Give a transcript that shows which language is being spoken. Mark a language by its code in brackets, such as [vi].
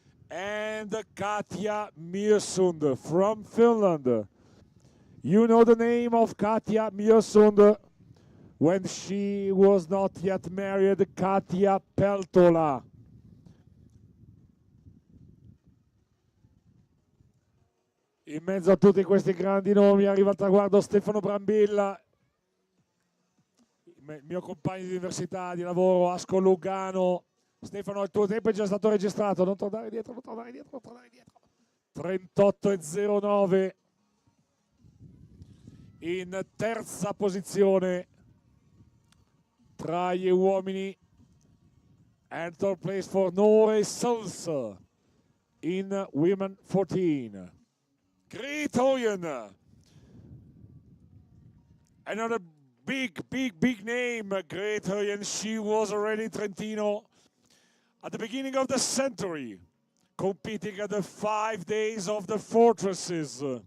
[en] And Katja Mjösund from Finland. You know the name of Katja Mjösund when she was not yet married, Katja Peltola. [it] In mezzo a tutti questi grandi nomi arriva al traguardo Stefano Brambilla, il mio compagno di università, di lavoro, Asco Lugano. Stefano, il tuo tempo è già stato registrato, non tornare dietro, non tornare dietro, non tornare dietro. 38,09 in terza posizione tra gli uomini. [en] And third place for Norway Sals in Women 14. Great Hoyen. Another big name, Great Hoyen. She was already in Trentino at the beginning of the century, competing at the 5 days of the fortresses.